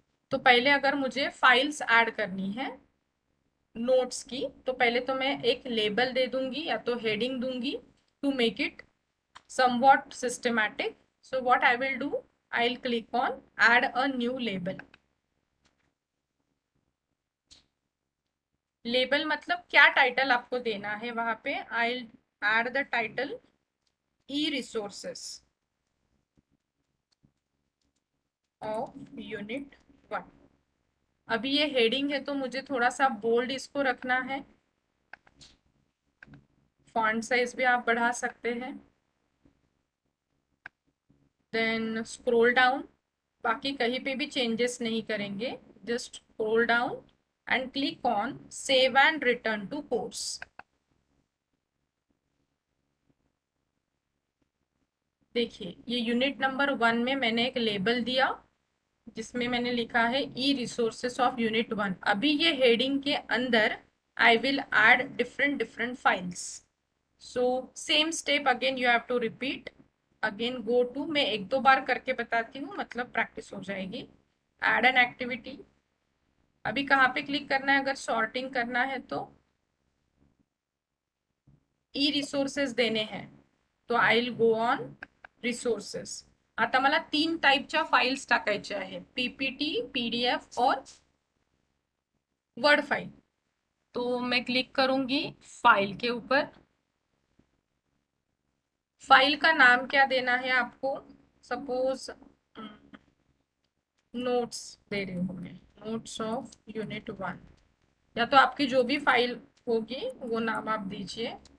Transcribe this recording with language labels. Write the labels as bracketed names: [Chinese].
[Hindi] तो पहले अगर मुझे फाइल्स ऐड करनी है नोट्स की, तो पहले तो मैं एक लेबल दे दूंगी या तो हेडिंग दूंगी [English] To make it somewhat systematic. So what I will do, I'll click on add a new label. [Hindi] Label मतलब क्या टाइटल आपको देना है वहां पे। [English] I'll add the title e-resources of unit 1। [Hindi] अभी ये हेडिंग है तो मुझे थोड़ा सा बोल्ड इसको रखना है। फॉन्ट साइज भी आप बढ़ा सकते हैं। [English] then scroll down, [Hindi] बाकी कहीं पे भी चेंजेस नहीं करेंगे, [English] Just scroll down and click on save and return to course। [Hindi] देखिए ये यूनिट नंबर 1 में मैंने एक लेबल दिया जिसमें मैंने लिखा है ई रिसोर्सेस ऑफ यूनिट 1। अभी ये हेडिंग के अंदर [English] I will add different different files. So same step again you have to repeat. [Hindi] Again go to, मैं एक दो बार करके बताती हूँ मतलब प्रैक्टिस हो जाएगी। ऐड एन एक्टिविटी, अभी कहाँ पे क्लिक करना है, अगर सॉर्टिंग करना है तो ई रिसोर्सेस देने हैं तो [English] I will go on resources. [Marathi] आता मला 3 टाईपच्या फाइल्स टाकायच्या आहे, पीपीटी, पीडीएफ और वर्ड फाइल। [Hindi] तो मैं क्लिक करूंगी फाइल के ऊपर। फाइल का नाम क्या देना है आपको, सपोज नोट्स दे रही हूँ मैं, नोट्स ऑफ यूनिट 1, या तो आपकी जो भी फाइल होगी वो नाम आप दीजिए।